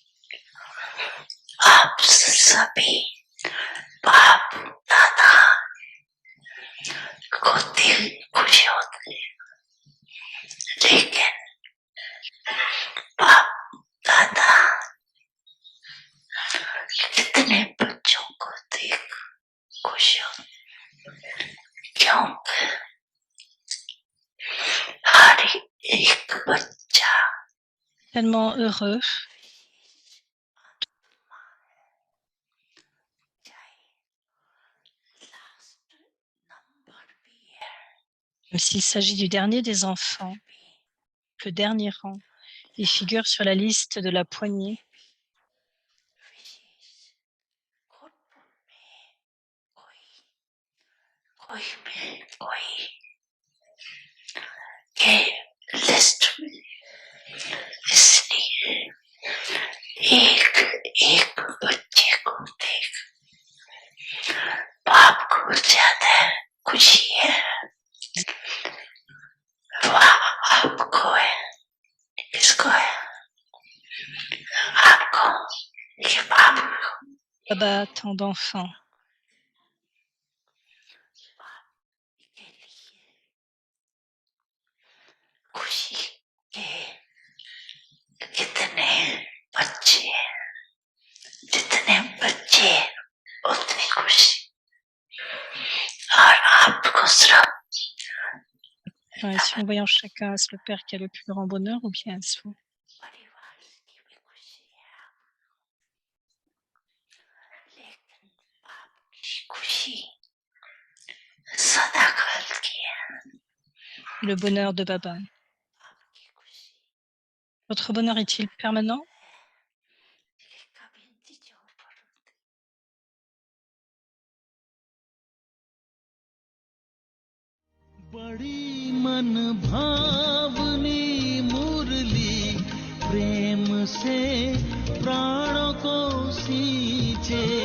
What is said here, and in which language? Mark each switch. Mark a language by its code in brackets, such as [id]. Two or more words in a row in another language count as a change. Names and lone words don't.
[hi] आप सभी बाप दादा को देख खुश होते हैं, लेकिन बाप दादा कितने बच्चों को देख खुश होते, क्योंकि हर एक बच्चा [fr] Tellement heureux même s'il s'agit du dernier des enfants, le dernier rang. Il figure sur la liste de la poignée. [hi] कोई के लिस्ट में इसलिए एक एक बच्चे को देख बाप को ज्यादा खुशी है। वाह आपको है, किसको है? आपको, ये बाप को। [fr] Baba, tant d'enfants. [hi] खुशी के कितने बच्चे, जितने बच्चे उतनी खुशी, और आपको सिर्फ [fr] Ouais, si en voyant chacun, est-ce le Père qui a le plus grand bonheur ou bien est-ce vous? [hi] परिवार की भी खुशी है, लेकिन आपकी खुशी सदा काल की है। [fr] Le bonheur de Baba. [hi] आपकी खुशी [fr] Votre bonheur est-il permanent? [hi] ये कभी चीजों पर बड़ी मन भावनी मुरली प्रेम से प्राणों को सींचे,